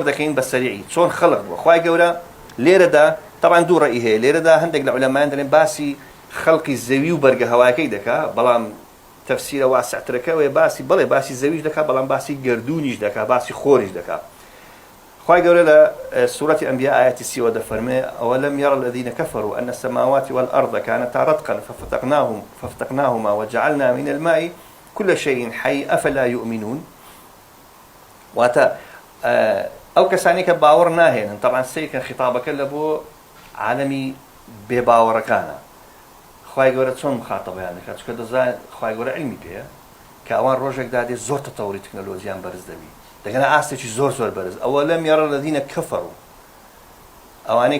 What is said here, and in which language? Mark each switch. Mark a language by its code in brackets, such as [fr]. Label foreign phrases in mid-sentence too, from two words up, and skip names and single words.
[ckb] دەکەین بە سەریعی چۆن خەڵق بووە خوای گەورە لێرەدا تەبان دوو ڕێی هەیە لێرەدا هەندێک لە عولەمایان دەڵێن باسی خەڵقی زەوی و بەرگە هەوایەکەی دەکا بەڵام تەفسیرە واسعترەکەوەیە باسی زەویش دەکا بەڵام باسی گردونیش دەکا باسی خۆریش دەکا خوای گەورە لە سوورەتی ئەنبیا ئایەتی 30 دەفەرمێ [ar] ئەوەلەم یەڕ الذین کەفەروا ئەن السماوات والأرض كانتا رتقا ففتقناهما وجعلنا من الماء كل شيء حي أفلا يؤمنون [ckb] واتە ئەو کەسانی کە باوەڕ ناهێنن طبعا سەیکەن خیتابەکە لە بۆ عالەمی بێباوەڕەکانە خوای گەورە چۆن مخاتەبەیان دەکات چونکە دەزانێت خوای گەورە علمی پێیە کە ئەوان ڕۆژێک دادێ زۆر تەتەوری تەکنۆلۆژیان بەرز دەبی دەگەنە ئاستێکی زۆر زۆر بەرز [ar] ئەوە لەم یاڕە الەذینە کەفەڕوا [ckb] ئەوانەی